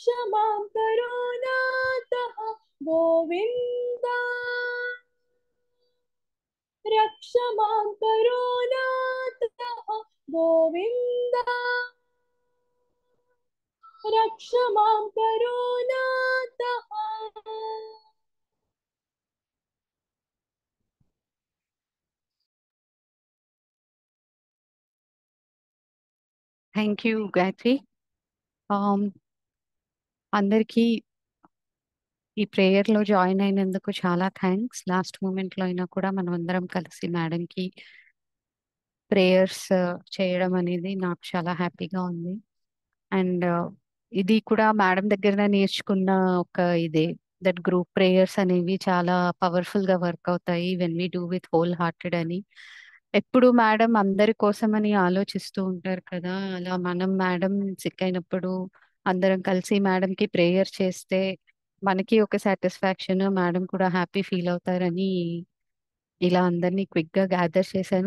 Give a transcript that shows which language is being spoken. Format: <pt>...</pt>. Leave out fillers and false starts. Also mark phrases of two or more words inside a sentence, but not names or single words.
<sa>मां करुणातः गोविन्द रक्ष मां करुणातः गोविन्द रक्ष मां करुणातः।</sa> <en>thank you</en> <te>గాయత్రి. అందరికీ ఈ ప్రేయర్లో జాయిన్ అయినందుకు చాలా థ్యాంక్స్.</te> <en>last momentలో</en> <te>అయినా కూడా మనం అందరం కలిసి మేడంకి ప్రేయర్స్ చేయడం అనేది నాకు చాలా హ్యాపీగా ఉంది. అండ్ ఇది కూడా మేడం దగ్గర నేర్చుకున్న ఒక ఇదే,</te> <en>that group prayers</en> <te>అనేవి చాలా పవర్ఫుల్ గా వర్క్ అవుతాయి</te> <en>when we do with whole hearted</en> <te>అని. ఎప్పుడు మేడం అందరి కోసం అని ఆలోచిస్తూ ఉంటారు కదా, అలా మనం మేడం సిక్ అయినప్పుడు అందరం కలిసి మేడం కి ప్రేయర్ చేస్తే మనకి ఒక సాటిస్ఫాక్షన్, మేడం కూడా</te> <en>happy feel</en> <te>అవుతారని ఇలా అందరినీ క్విక్ గా గ్యాదర్ చేశాను.</te>